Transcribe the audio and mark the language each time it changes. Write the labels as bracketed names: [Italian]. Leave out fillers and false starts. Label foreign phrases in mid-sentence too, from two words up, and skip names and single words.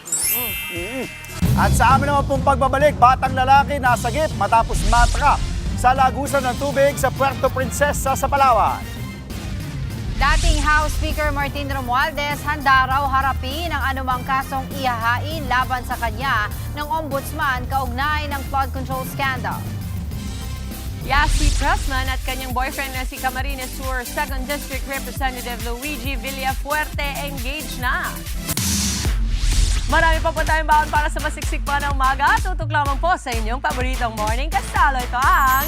[Filipino] At sa amin naman pong pagbabalik, batang lalaki nasagip matapos matrap sa lagusan ng tubig sa Puerto Princesa sa Palawan. Dating House Speaker Martin Romualdez handa raw harapin ang anumang kasong ihahain laban sa kanya ng ombudsman kaugnay ng [English] flood control scandal. [Filipino] Yassi Pressman at kanyang boyfriend na si Camarines Sur 2nd District Representative Luigi Villafuerte engaged na. Marami pa po tayong baon para sa masiksik pa ng umaga. Tutok lamang po sa inyong paboritong morning kasalo. Ito ang